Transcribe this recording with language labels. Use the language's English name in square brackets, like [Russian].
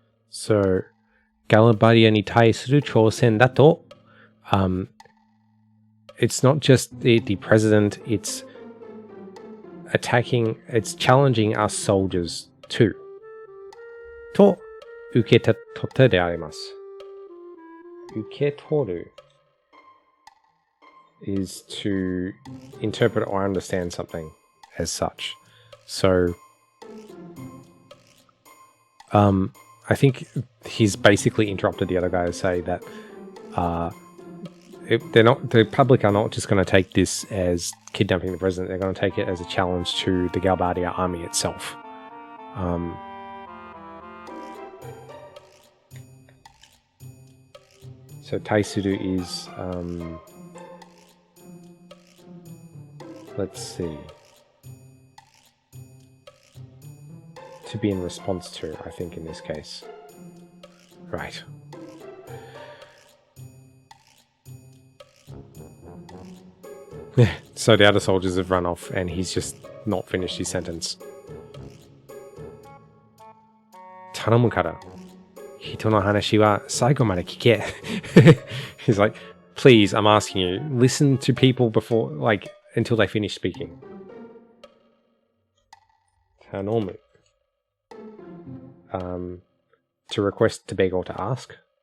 [English] So, [Japanese] ガラバディアに対する挑戦だと、 [English] it's not just the president, it's attacking, it's challenging us soldiers too. [Japanese] と、受け取ったであります。 [English] 受け取る is to interpret or understand something as such. So, I think he's basically interrupted the other guy to say that the public are not just going to take this as kidnapping the president. They're going to take it as a challenge to the Galbadia army itself. So Taisuru is, let's see, to be in response to, I think, in this case. Right. So the other soldiers have run off and he's just not finished his sentence. [Japanese] 頼むから。人の話は最後まで聞け. [English] He's like, please, I'm asking you, listen to people before, like, until they finish speaking. [Japanese] 頼む. [English] To request, to beg, or to ask.